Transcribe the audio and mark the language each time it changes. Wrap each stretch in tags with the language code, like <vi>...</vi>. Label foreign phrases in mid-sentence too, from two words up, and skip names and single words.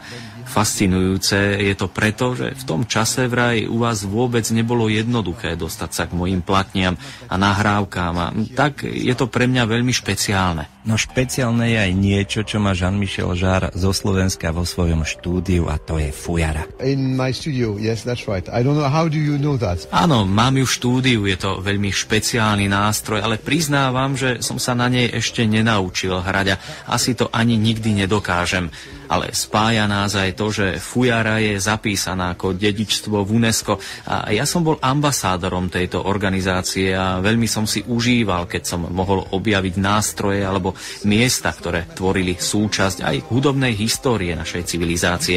<sk>Fascinujúce je to preto, že v tom čase vraj u vás vôbec nebolo jednoduché dostať sa k mojim platniam a nahrávkám a tak je to pre mňa veľmi špeciálne. No špeciálne je aj niečo, čo má Jean-Michel Jarre zo Slovenska vo svojom štúdiu a to je fujara.</sk> <en>In my studio, yes, that's right. I don't know, how do you know that?</en> <sk>Áno, mám ju v štúdiu, je to veľmi špeciálny nástroj, ale priznávam, že som sa na nej ešte nenaučil hrať a asi to ani nikdy nedokážem. Ale spája nás aj to, že fujara je zapísaná ako dedičstvo v UNESCO a ja som bol ambasádorom tejto organizácie a veľmi som si užíval, keď som mohol objaviť nástroje alebo miesta, ktoré tvorili súčasť aj hudobnej histórie našej civilizácie.</sk>